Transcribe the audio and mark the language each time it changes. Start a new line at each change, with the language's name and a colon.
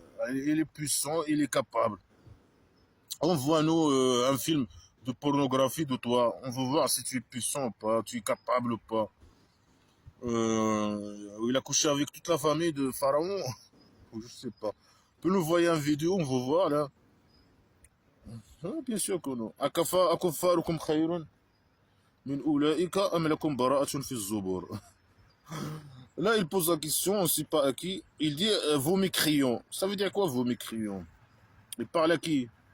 French: Il est puissant, il est capable. Envoie-nous un film de pornographie de toi. On veut voir si tu es puissant ou pas, tu es capable ou pas. Il a couché avec toute la famille de Pharaon. Je sais pas. On peut nous envoyer une vidéo, on veut voir là. Ah, bien sûr que non.
Arabic: أكفاركم خير من أولئك أم لكم براءة في الزبور.
French: Là, il pose la question, on ne sait pas à qui. Il dit vos mécréants. Ça veut dire quoi vos mécréants? Il parle à qui?